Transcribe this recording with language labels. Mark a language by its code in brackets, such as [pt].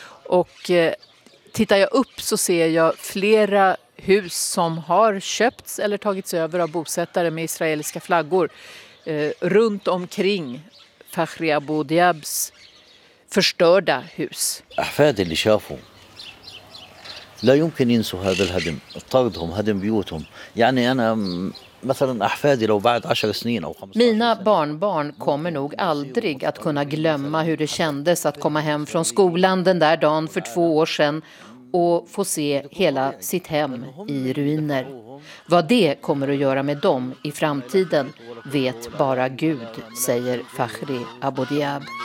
[sv] Och tittar jag upp så ser jag flera hus som har köpts eller tagits över av bosättare med israeliska flaggor. Runt omkring Fakhri Abu Diabs förstörda hus. Affärdeli shafu. [ar] لا يمكن ينسوا هذا الهدم طردهم هدم بيوتهم يعني انا [sv] Mina barnbarn kommer nog aldrig att kunna glömma hur det kändes att komma hem från skolan den där dagen för 2 år sedan och få se hela sitt hem i ruiner. Vad det kommer att göra med dem i framtiden vet bara Gud, säger Fakhri Aboudiab.